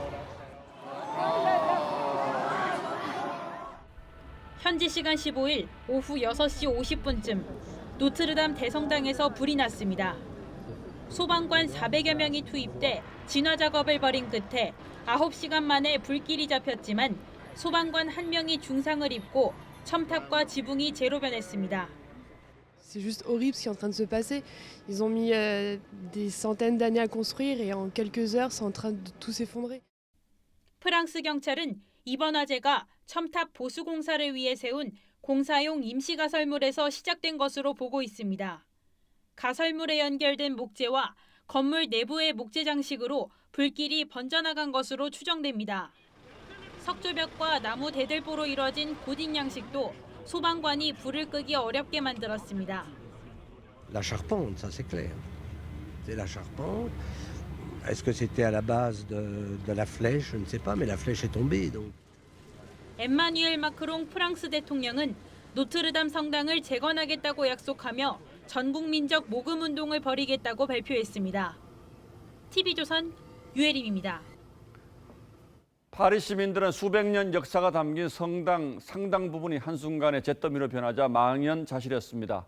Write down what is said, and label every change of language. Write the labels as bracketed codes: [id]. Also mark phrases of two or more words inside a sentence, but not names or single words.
[ko] 현지 시간 15일 오후 6시 50분쯤 노트르담 대성당에서 불이 났습니다. 소방관 400여 명이 투입돼 진화 작업을 벌인 끝에 9시간 만에 불길이 잡혔지만 소방관 1명이 중상을 입고 첨탑과 지붕이 재로 변했습니다. [fr] C'est juste horrible ce qui est en train de se passer. Ils ont mis des centaines d'années à construire et en quelques heures, c'est en train de tout s'effondrer. [ko] 프랑스 경찰은 이번 화재가 첨탑 보수 공사를 위해 세운 공사용 임시 가설물에서 시작된 것으로 보고 있습니다. 가설물에 연결된 목재와 건물 내부의 목재 장식으로 불길이 번져나간 것으로 추정됩니다. 석조벽과 나무 대들보로 이뤄진 고딕 양식도 소방관이 불을 끄기 어렵게 만들었습니다. [fr] La charpente, ça c'est clair. C'est la charpente. Est-ce que c'était à la base de la flèche? Je ne sais pas, mais la flèche est tombée. Donc. [ko] 엠마뉴엘 마크롱 프랑스 대통령은 노트르담 성당을 재건하겠다고 약속하며 전국민적 모금운동을 벌이겠다고 발표했습니다. TV조선 유혜림입니다. 파리 시민들은 수백 년 역사가 담긴 성당 상당 부분이 한순간에 잿더미로 변하자 망연자실했습니다.